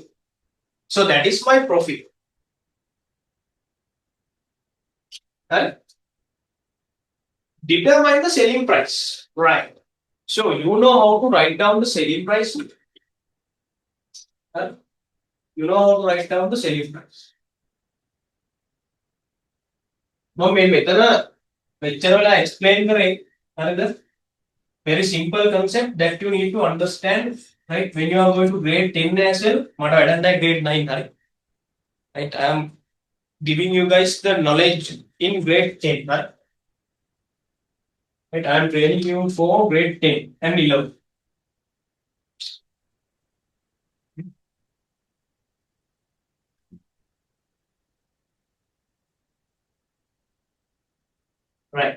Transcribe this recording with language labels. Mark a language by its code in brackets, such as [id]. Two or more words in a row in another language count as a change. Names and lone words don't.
[en] So that is my profit. Right? Determine the selling price. Right. So you know how to write down the selling price. Right? You know how to write down the selling price. Now, [si] मैं මෙතන වෙලා explain කරේ. හරිද? [en] Very simple concept that you need to understand, right? When you are going to grade 10 as well, [si] මට වැඩක් නැහැ grade 9 හරි. [en] Right? I am giving you guys the knowledge in grade 10, right? Right? I am training you for grade 10 and 11. Right.